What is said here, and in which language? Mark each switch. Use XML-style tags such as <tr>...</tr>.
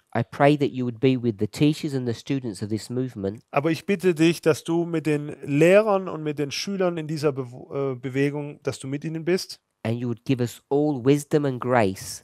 <en>I pray that you would be with the teachers and the students of this movement,</en> <de>Aber ich bitte dich, dass du mit den Lehrern und mit den Schülern in dieser Bewegung, dass du mit ihnen bist</de> <en>and you would give us all wisdom and grace</en>